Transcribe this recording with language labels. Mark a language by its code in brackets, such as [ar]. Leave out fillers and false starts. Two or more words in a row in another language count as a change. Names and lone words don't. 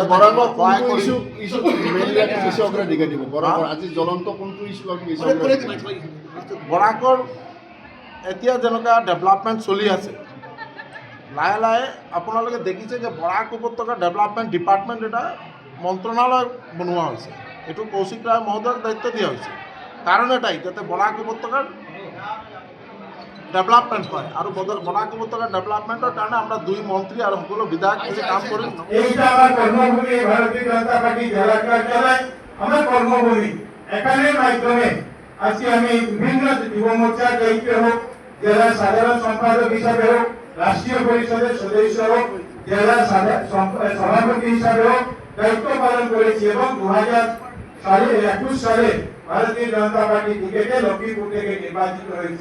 [as] বৰাকৰ এতিয়া যেনেকুৱা ডেভেলপমেণ্ট চলি আছে, লাহে লাহে আপোনালোকে দেখিছে যে বৰাক উপত্যকা ডেভেলপমেণ্ট ডিপাৰ্টমেণ্ট এটা মন্ত্ৰণালয় বনোৱা হৈছে। এইটো কৌশিক ৰায় মহোদয়ক দায়িত্ব দিয়া হৈছে। কাৰণ এটাই যাতে বৰাক উপত্যকাৰ ডেভেলপমেণ্ট হয়, আৰু বৰাক উপত্যকাৰ ডেভেলপমেণ্টৰ কাৰণে [bn] আমরা 2 মন্ত্রী আর [as] সকলো বিধায়ক [bn] মিলে কাম করি। এইটা আমার কর্মভূমি ভারতীয় জনতা পার্টি জেলা কার্যালয় আমার কর্মভূমি। এখানের মাধ্যমে আজকে আমি বিভিন্ন যুব মোর্চার দায়িত্ব হোক, জেলার সাধারণ সম্পাদক হিসাবে হোক, রাষ্ট্রীয় পরিষদের সদস্য হোক, জেলার সভাপতি হিসাবে হোক দায়িত্ব পালন করেছি এবং 2021 সালে ভারতীয় জনতা পার্টি টিকেটে লক্ষ্মীপুর থেকে নির্বাচিত হয়েছে।